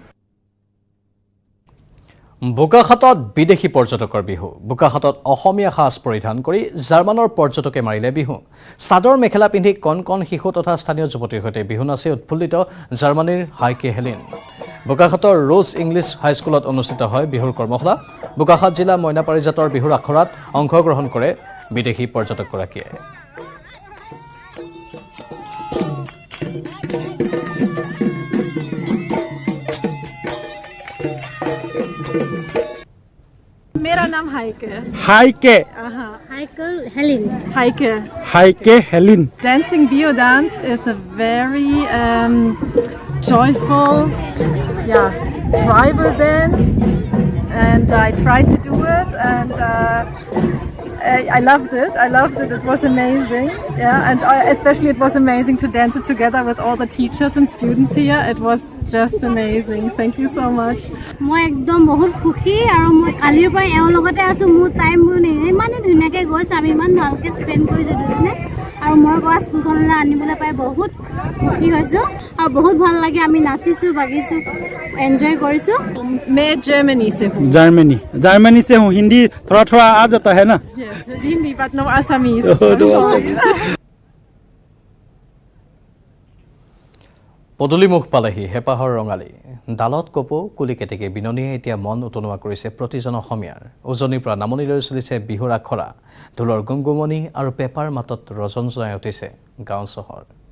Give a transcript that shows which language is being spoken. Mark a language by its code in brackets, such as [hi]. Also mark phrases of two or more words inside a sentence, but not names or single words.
[as] বোকাখাতত বিদেশী পৰ্যটকৰ বিহু বোকাখাতত অসমীয়া সাজ পৰিধান কৰি জাৰ্মানৰ পৰ্যটকে মাৰিলে বিহু চাদৰ মেখেলা পিন্ধি কণ কণ শিশু তথা স্থানীয় যুৱতীৰ সৈতে বিহু নাচি উৎফুল্লিত জাৰ্মানীৰ হাইকে হেলিন বোকাখাতৰ ৰোজ ইংলিছ হাইস্কুলত অনুষ্ঠিত হয় বিহুৰ কৰ্মশালা বোকাখাত জিলা মইনা পাৰিজাতৰ বিহুৰ আখৰাত অংশগ্ৰহণ কৰে বিদেশী পৰ্যটকগৰাকীয়ে [hi] मेरा नाम हाइके है हाइके [en] हाइके हेलिन Dancing Bio dance is a very joyful tribal dance and I tried to do it and I loved it. It was amazing. Yeah, and especially it was amazing to dance it together with all the teachers and students here. It was just amazing. Thank you so much. [as] মই একদম বহুত খুশি আৰু মই কালিৰ পৰা এওঁৰ লগতে আছো মোৰ টাইম ইমানে ধুনীয়াকে গৈছে আমি ইমান ভালকে স্পেণ্ড কৰিছো দুজনে আৰু মই কৰা স্কুলখনলৈ আনিবলৈ পাই বহুত খুশি হৈছো আৰু বহুত ভাল লাগে আমি নাচিছো বাগিছো এঞ্জয় কৰিছো [hi] मैं जर्मनी से हूँ जर्मनी से हूँ हिंदी थोड़ा थोड़ा आ जाता है ना [en] हिंदी but no Assamese [as] পদুলিমুখ পালেহি হেপাহৰ ৰঙালী ডালত কপৌ কুলি কেতেকে বিননীয়ে এতিয়া মন উতনোৱা কৰিছে প্ৰতিজন অসমীয়াৰ উজনিৰ পৰা নামনিলৈ চলিছে বিহুৰ আখৰা ঢোলৰ গুমগুমনি আৰু পেপাৰ মাতত ৰজন জনাই উঠিছে গাঁও চহৰ